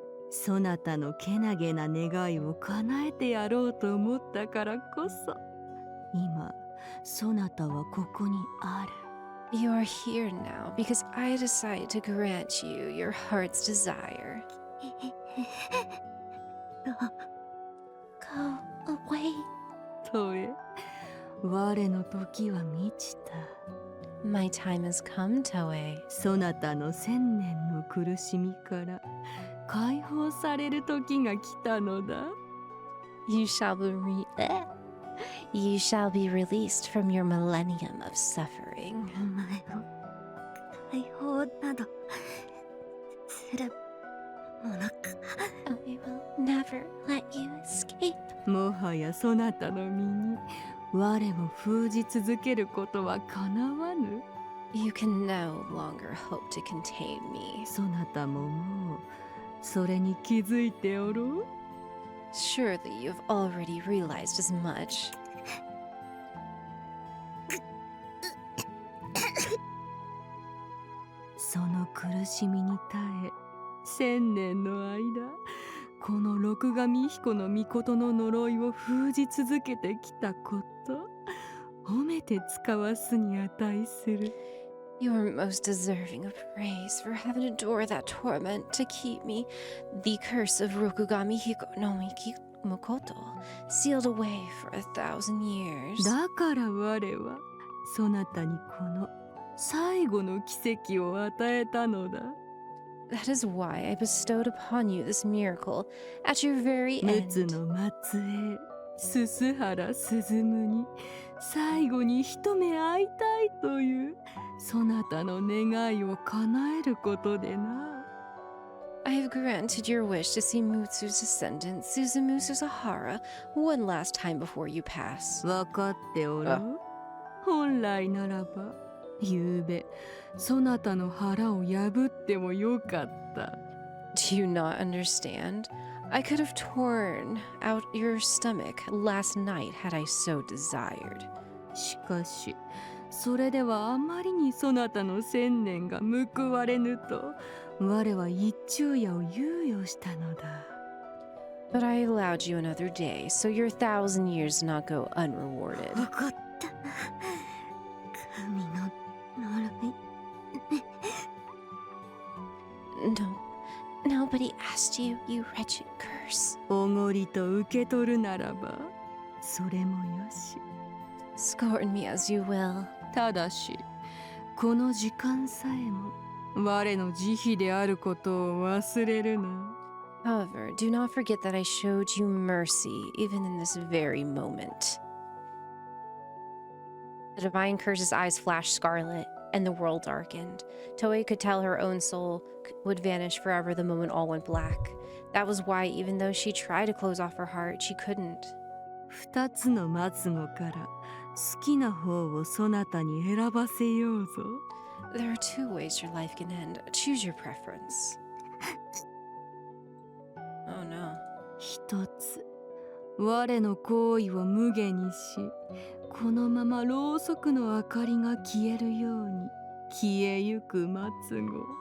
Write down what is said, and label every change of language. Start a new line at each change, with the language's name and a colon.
Japanese: そなたのけなげな願いを叶えてやろうと思ったからこそ、今そなたはここにある。
English: You are here now because I decided to grant you your heart's desire. Go away.
Japanese: トエ、我の時は満ちた。
English: My time has come, Toé.
Japanese: そなたの千年の苦しみから解放される時が来たのだ。
English: You shall you shall be released from your millennium of suffering.
Japanese: お前を解放などするものか。
English: I will never let you escape.
Japanese: もはやそなたの身に我を封じ続けることはかなわぬ。
English: You can no longer hope to contain me.
Japanese: そなたももうそれに気づいておろう。
English: Surely you've already realized as much.
Japanese: その苦しみに耐え、千年の間この六神彦の御事の呪いを封じ続けてきたこと、褒めて使わすに値する。
English: You are most deserving of praise for having endured that torment to keep me, the curse of Rokugami Hiko no Mukoto, sealed away for 1,000 years.
Japanese: だから我はそなたにこの最後の奇跡を与えたのだ。
English: That is why I bestowed upon you this miracle at your very
Japanese: 陸
English: end.
Japanese: の末裔鈴原鈴に最後に一目会いたいというそなたの願いを叶えることでな。
English: I have granted your wish to see Mutsu's descendant, Suzumu Susahara, one last time before you pass.
Japanese: わかっておる。本来ならばゆうべそなたの腹を破ってもよかった。
English: Do you not understand? I could have torn out your stomach last night had I so desired.
Japanese: しかしそれではあまりにそなたの千年が報われぬと我は一昼夜を猶予したのだ。
English: But I allowed you another day, so your 1,000 years do not go unrewarded.
Japanese: わかった。神の呪い。
English: No, nobody asked you, you wretched curse.
Japanese: おごりと受け取るならばそれもよし。
English: Scorn me as you will.
Japanese: ただしこの時間さえも我の慈悲であることを忘れるな。
English: However, do not forget that I showed you mercy even in this very moment. The divine curse's eyes flashed scarlet, and the world darkened. Toé could tell her own soul would vanish forever the moment all went black. That was why, even though she tried to close off her heart, she couldn't.
Japanese: 二つの末語から好きな方をそなたに選ばせようぞ。
English: There are two ways your life can end. Choose your preference. Oh no.
Japanese: 一つ、我の行為を無下にし、このままろうそくの明かりが消えるように消えゆく末語。